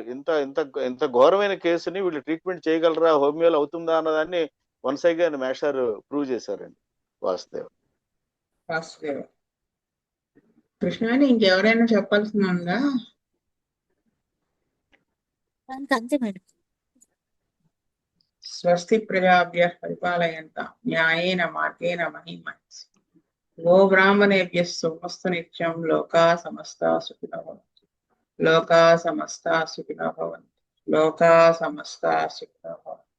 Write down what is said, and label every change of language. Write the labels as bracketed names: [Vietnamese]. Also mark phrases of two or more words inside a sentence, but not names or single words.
[Telugu] ఇంత ఘోరమైన కేసుని వీళ్ళు ట్రీట్మెంట్ చేయగలరా, హోమియోలో అవుతుందా అన్నదాన్ని [English] once again [Telugu] మేషారు ప్రూవ్ చేశారండి. వాసుదేవ్ కృష్ణ, ఇంకెవరైనా చెప్పాల్సిన ఉందా? అంతే మేడం. [Sanskrit] స్వస్తి ప్రజాభ్యః పరిపాలయంతాం న్యాయేన మార్గేణ మహిం మహీషా. గోబ్రాహ్మణేభ్యः శుభమస్తు నిత్యం. లోకా సమస్తా సుఖినో భవంతు. లోకా సమస్తా సుఖినో భవంతు. లోకా సమస్తా సుఖినో భవంతు.